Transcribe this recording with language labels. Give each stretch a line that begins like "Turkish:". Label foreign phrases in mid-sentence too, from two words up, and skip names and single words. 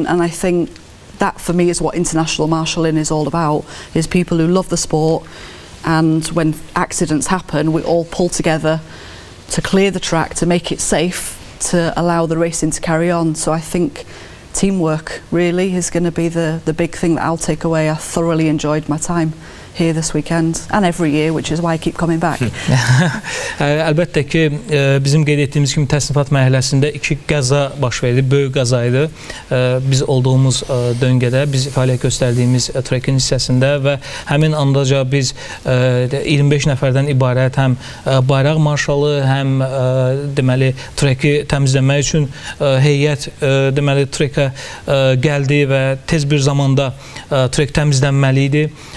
English: And I think that for me is what international marshalling is all about, is people who love the sport, and when accidents happen we all pull together to clear the track, to make it safe, to allow the racing to carry on. So I think teamwork really is going to be the big thing that I'll take away. I thoroughly enjoyed my time here this weekend and every year, which is why I keep coming back.
Azerbaijani: Əlbəttə ki, bizim qeyd etdiyimiz kimi təsnifat mərhələsində 2 qəza baş verdi, böyük qəza idi. Biz olduğumuz döngədə, biz fəaliyyət göstərdiyimiz trekin hissəsində və həmin andaca biz 25 nəfərdən ibarət həm bayraq marşalı, həm deməli treki təmizləmək üçün heyət deməli trekə gəldi və tez bir zamanda trek təmizlənməli idi.